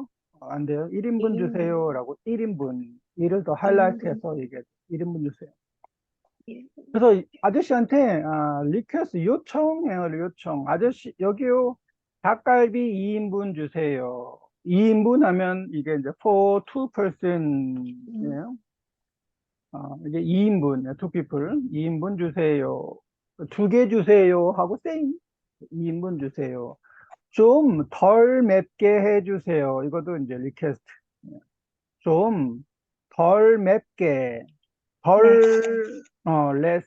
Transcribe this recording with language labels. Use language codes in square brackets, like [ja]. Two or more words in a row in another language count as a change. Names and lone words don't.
[ko] 안 돼요. 1인분 1인분. 주세요라고 1인분. 이를 더 1인분. 하이라이트해서 얘기해. 1인분 주세요. 1인분. 그래서 아저씨한테 리퀘스트 요청해요. 요청. 아저씨 여기요. 닭갈비 2인분 주세요. 2인분 하면 이게 이제 [en] for two person [ko] 이에요. 이게 2인분, [en] two people. [ko] 2인분 주세요. 2개 주세요 하고 same. 2인분 주세요. 좀 덜 맵게 해주세요. 이것도 이제 리퀘스트. 좀 덜 맵게, less,